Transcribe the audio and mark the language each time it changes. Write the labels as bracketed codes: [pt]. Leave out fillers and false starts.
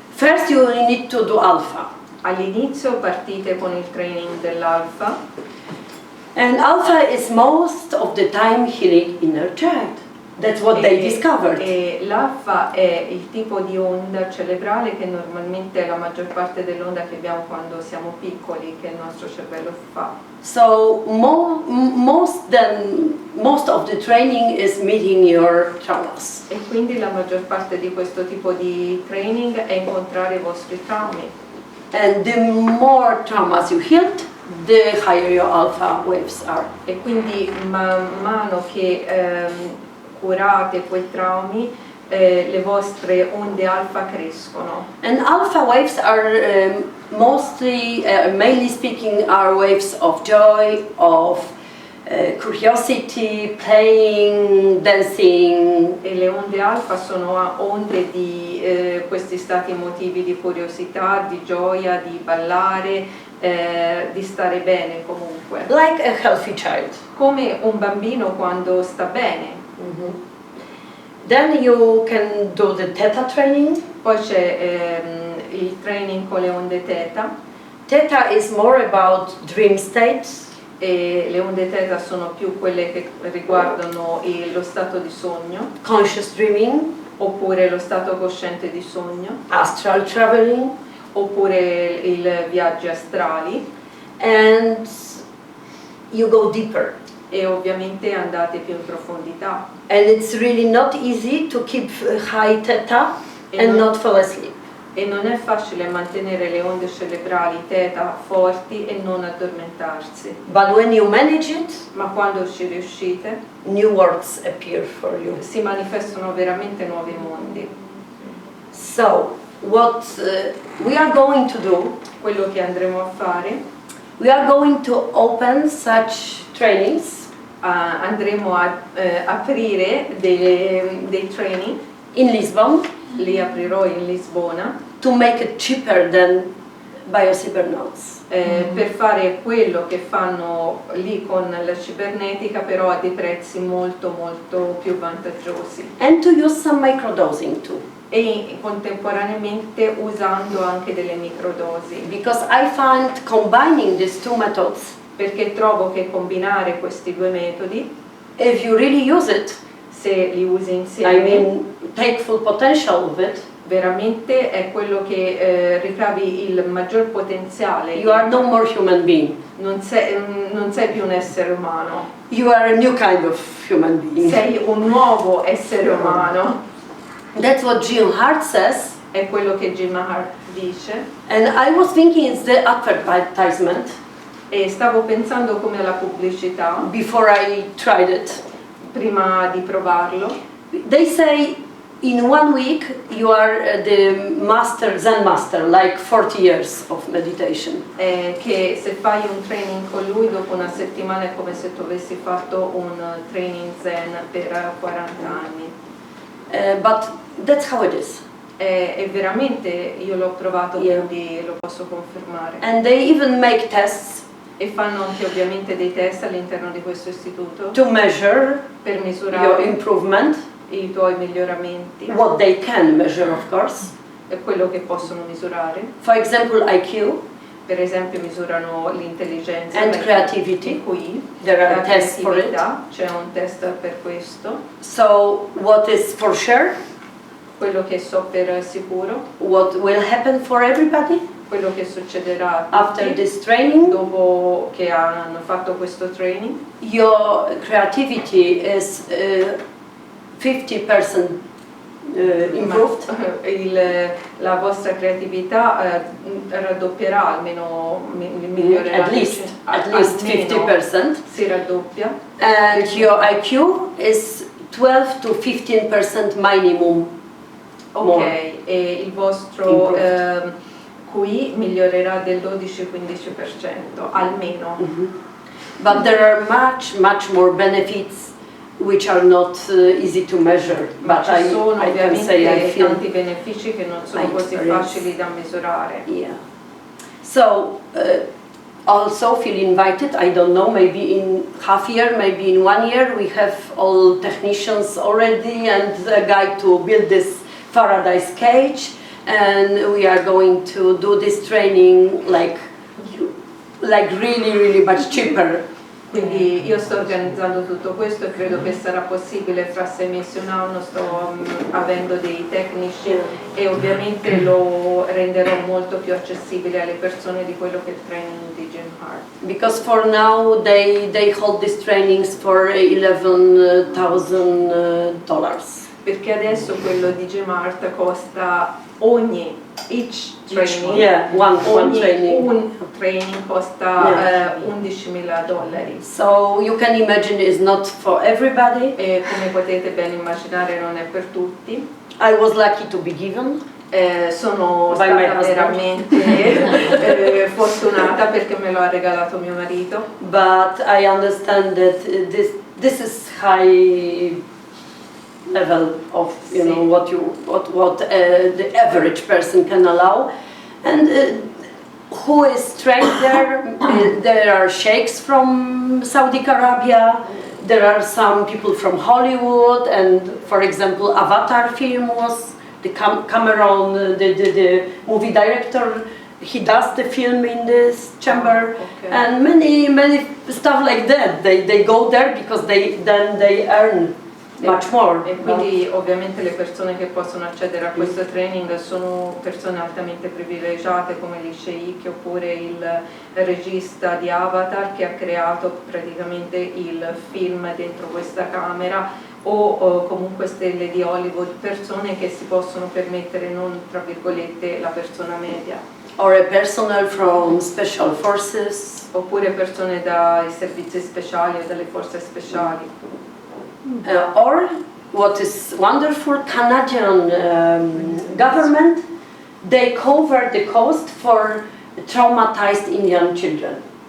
[en] First you need to do alpha. [it] All'inizio partite con il training dell'alfa [en] And alpha is most of the time healing inner child. That's what they discovered. [it] E l'alfa è il tipo di onda cerebrale che normalmente è la maggior parte dell'onda che abbiamo quando siamo piccoli, che il nostro cervello fa. [en] So most of the training is meeting your traumas. [it] E quindi la maggior parte di questo tipo di training è incontrare i vostri traumi. [en] And the more traumas you healed, the higher your alpha waves are. [it] E quindi man mano che curate quei traumi, le vostre onde alfa crescono. [en] And alpha waves are mostly, mainly speaking, are waves of joy, of curiosity, playing, dancing. [it] E le onde alfa sono onde di questi stati emotivi di curiosità, di gioia, di ballare, di stare bene comunque. [en] Like a healthy child. [it] Come un bambino quando sta bene. [en] Then you can do the theta training. [it] Poi c'è il training con le onde theta. [en] Theta is more about dream states. [it] E le onde theta sono più quelle che riguardano lo stato di sogno, [en] Conscious dreaming, [it] oppure lo stato cosciente di sogno, [en] astral traveling, [it] oppure i viaggi astrali, [en] and you go deeper. [it] e ovviamente andate più in profondità. [en] And it's really not easy to keep high theta and not fall asleep. [it] E non è facile mantenere le onde cerebrali theta forti e non addormentarsi. [en] But when you manage it, [it] Ma quando ci riuscite, [en] new worlds appear for you. [it] si manifestano veramente nuovi mondi. [en] So, what we are going to do, [it] Quello che andremo a fare [en] we are going to open such trainings. [it] Andremo a aprire dei training. [en] In Lisbon. [it] Li aprirò in Lisbona. [en] To make it cheaper than biocybernetics. [it] Per fare quello che fanno lì con la cibernetica, però a dei prezzi molto molto più vantaggiosi. [en] And to use some microdosing too. [it] E contemporaneamente usando anche delle microdosi. [en] Because I find combining these two methods, [it] perché trovo che combinare questi due metodi, [en] if you really use it, [it] se li usi insieme, [en] I mean, take full potential of it, [it] veramente è quello che ricavi il maggior potenziale. [en] You are no more human being. [it] Non sei più un essere umano. [en] You are a new kind of human being. [it] Sei un nuovo essere umano. [en] That's what Jim Hart says. [it] È quello che Jim Hart dice. [en] And I was thinking it's the advertisement. [it] E stavo pensando come alla pubblicità. [en] Before I tried it. [it] Prima di provarlo. [en] They say in 1 week you are the master, Zen master, like 40 years of meditation. [it] Che se fai un training con lui dopo una settimana è come se tu avessi fatto un training Zen per 40 anni. [en] But that's how it is. [it] E veramente io l'ho provato, quindi lo posso confermare. [en] And they even make tests. [it] E fanno anche ovviamente dei test all'interno di questo istituto. [en] To measure [it] per misurare [en] your improvement. [it] I tuoi miglioramenti. [en] What they can measure, of course. [it] È quello che possono misurare. [en] For example, IQ. [it] Per esempio misurano l'intelligenza [en] and creativity. [it] Qui [en] there are tests for it. [it] C'è un test per questo. [en] So what is for sure? [it] Quello che so per sicuro. [en] What will happen for everybody? [it] Quello che succederà [en] after this training, [it] dopo che hanno fatto questo training. [en] Your creativity is 50% improved. [it] La vostra creatività raddoppierà, almeno migliorerà. [en] At least 50%. [it] Si raddoppia. [en] And your IQ is 12 to 15% minimum. Ok, more. [it] E il vostro QI migliorerà del 12-15% almeno. [en] But there are much more benefits which are not easy to measure. [it] Ma [en] But [it] ci sono [en] I can say I [it] ovviamente [en] feel [it] tanti benefici che non sono così facili da misurare. [en] Yeah. So also feel invited. I don't know. Maybe in half year, maybe in 1 year, we have all technicians already and a guy to build this Faraday's cage. And we are going to do this training like really much cheaper. [it] Quindi io sto organizzando tutto questo e credo che sarà possibile fra 6 mesi e un anno. Sto avendo dei tecnici e ovviamente lo renderò molto più accessibile alle persone di quello che è il training di Jim Hart. [en] Because for now they hold these trainings for $11,000. [it] Perché adesso quello di Jim Hart costa [en] each training, [it] un training costa $11.000. [en] So you can imagine it's not for everybody. [it] E come potete ben immaginare non è per tutti. [en] I was lucky to be given. [it] Sono stata veramente fortunata perché me lo ha regalato mio marito. [en] But I understand that this is high level of know what the average person can allow, and who is trained there? There are sheikhs from Saudi Arabia. There are some people from Hollywood, and for example, Avatar film was the Cameron, the movie director. He does the film in this chamber, and many stuff like that. They go there because they earn much more. [it] E quindi ovviamente le persone che possono accedere a questo training sono persone altamente privilegiate come gli sceicchi oppure il regista di Avatar che ha creato praticamente il film dentro questa camera o comunque stelle di Hollywood, persone che si possono permettere non tra virgolette la persona media. [en] Or a personnel from special forces. [it] Oppure persone dai servizi speciali o dalle forze speciali. [en] Or what is wonderful, Canadian government, they cover the cost for traumatized Indian children.